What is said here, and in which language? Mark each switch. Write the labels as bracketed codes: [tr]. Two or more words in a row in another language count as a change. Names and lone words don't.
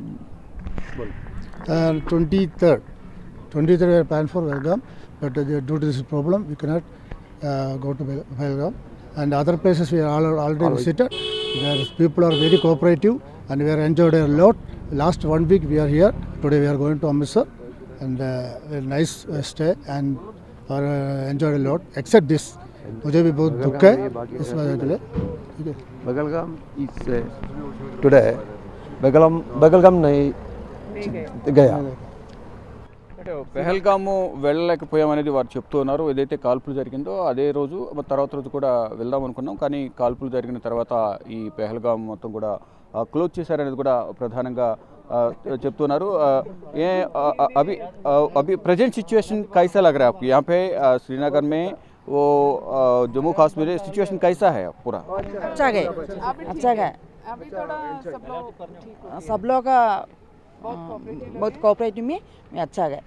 [en] 23rd we are planned for Pahalgam, but due to this problem we cannot go to Pahalgam. And other places we are already visited. Where people are very cooperative and we are enjoyed a lot. Last 1 week we are here. Today we are going to Amritsar, and a nice stay and enjoyed a lot. Except this, [hi] मुझे भी बहुत दुख है इस वजह के लिए। [en] Pahalgam is today. [hi] Pahalgam नहीं गया। [te] అంటే పెహల్గాము వెళ్ళలేకపోయామనేది వారు చెప్తూ ఉన్నారు. ఏదైతే కాల్పులు జరిగిందో అదే రోజు తర్వాత రోజు కూడా వెళ్దాం అనుకున్నాం, కానీ కాల్పులు జరిగిన తర్వాత ఈ పెహల్గాం మొత్తం కూడా క్లోజ్ చేశారనేది కూడా ప్రధానంగా చెప్తున్నారు. [hi] ఏ अभी अभी [en] present situation [hi] कैसा लग रहा है आपको यहाँ पे श्रीनगर में? वो जम्मू कश्मीर सिचुएशन कैसा है पूरा? अच्छा गए, अच्छा गए। अभी थोड़ा सब लोग बहुत कोऑपरेटिव में अच्छा गए।